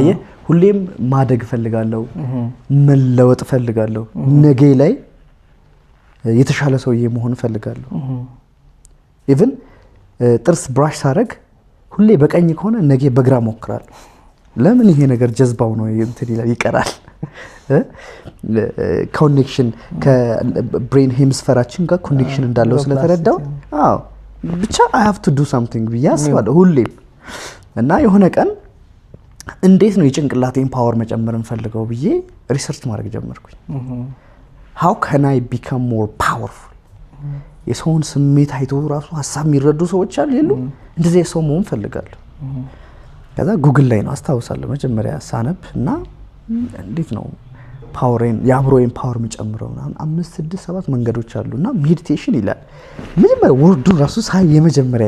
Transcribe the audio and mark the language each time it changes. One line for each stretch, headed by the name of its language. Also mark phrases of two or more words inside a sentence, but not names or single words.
Amharic: አየህ ሁሌም ማደግ ፈልጋለሁ፣ መለወጥ ፈልጋለሁ፣ ነገ ላይ የተሻለ ሰውዬ መሆን ፈልጋለሁ። ኢቭን ጥርስ ብራሽ ሳረግ ሁሌ በቀኝ ከሆነ ነገ በግራ ሞክራለሁ። ለምን ይሄ ነገር ጀዝባው ነው እንትን ይላል ይቀራል። ኮኔክሽን ከብሬን ሄምስፌራችን ጋር ኮኔክሽን እንዳለው ስለተረዳው ብቻ
English: I have to do something
Amharic: ብዬ አስባለሁ ሁሌም። እና የሆነ ቀን እንዴት ነው የጭንቅላቴን ፓወር መጨመር እንፈልገው ብዬ ሪሰርች ማድረግ ጀመርኩኝ።
English: how can I become more powerful?
Amharic: የሰውን ስሜት አይቶ ራሱ ሀሳብ የሚረዱ ሰዎች አሉ የሉ እንደዚህ ሰው መሆን ፈልጋለሁ። ከዛ ጉግል ላይ ነው አስታውሳለሁ መጀመሪያ ሳነብ እና እንዴት ነው ፓወርን የአእምሮዬን ፓወር መጨመረው እና 5 6 7 መንገዶች አሉና ሜዲቴሽን ይላል። መጀመሪያ ወርዱን ራሱ ሳይ የመጀመሪያ